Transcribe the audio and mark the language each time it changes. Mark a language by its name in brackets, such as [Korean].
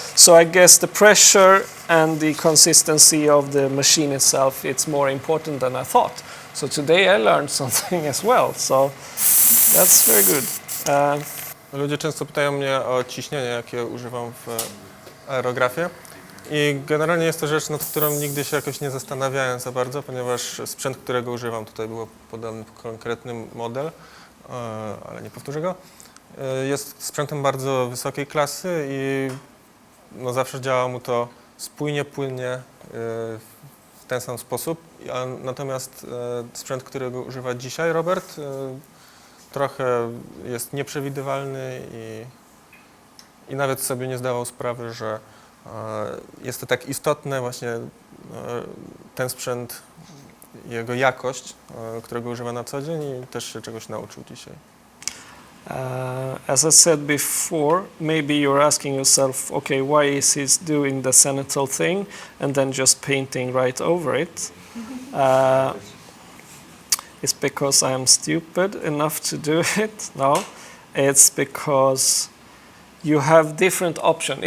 [English] So I guess the pressure and the consistency of the machine itself, it's more important than I thought. So today I learned something as well, so that's very good. [Polish] Ludzie często pytają mnie o ciśnienie, jakie używam w aerografie. I generalnie jest to rzecz, nad którą nigdy się jakoś nie zastanawiałem za bardzo, ponieważ sprzęt, którego używam, tutaj było podany konkretny model, ale nie powtórzę go, jest sprzętem bardzo wysokiej klasy i zawsze działa mu to spójnie, płynnie, w ten sam sposób. Natomiast sprzęt, którego używa dzisiaj Robert, trochę jest nieprzewidywalny i i nawet sobie nie zdawał sprawy, że jest to tak istotne właśnie ten sprzęt, jego jakość, którego używa na co dzień i też się czegoś nauczył dzisiaj. [English] As I said before, maybe you're asking yourself, okay, why is he doing the zenithal thing and then just painting right over it? It's because I'm stupid enough to do it? No, it's because you have different options.